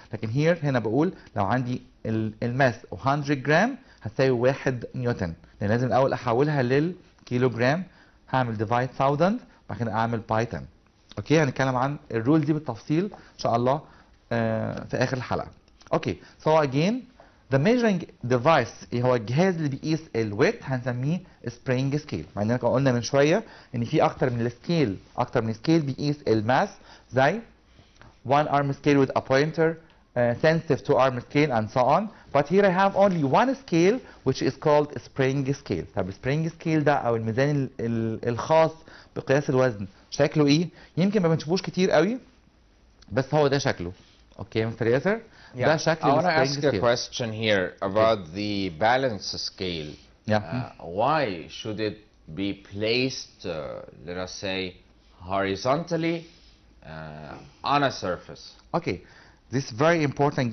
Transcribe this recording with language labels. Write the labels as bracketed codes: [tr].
[ar] لكن هنا بقول لو عندي الماس 100 جرام هتساوي 1 نيوتن. لأن لازم الأول أحولها للكيلوجرام. هعمل divide 1000 بعد كده أعمل باي 10. اوكي؟ هنتكلم عن الرول دي بالتفصيل إن شاء الله في آخر الحلقة. [en] Okay. So again, the measuring device [ar] هو الجهاز اللي بيقيس الويت هنسميه [en] spring scale. [ar] مع اننا قلنا من شويه ان في اكتر من سكيل بيقيس الماس زي [en] one arm scale with a pointer, sensitive to arm scale and so on. But here I have only one scale which is called spring scale. [ar] طب spring scale ده او الميزان الخاص بقياس الوزن شكله ايه؟ يمكن ما بنشوفوش كتير قوي بس هو ده شكله. اوكي مستر ياسر؟ [en] Yeah, I want to ask a question here about the balance scale. Yeah. Why should it be placed, let us say, horizontally on a surface? Okay, this is very important.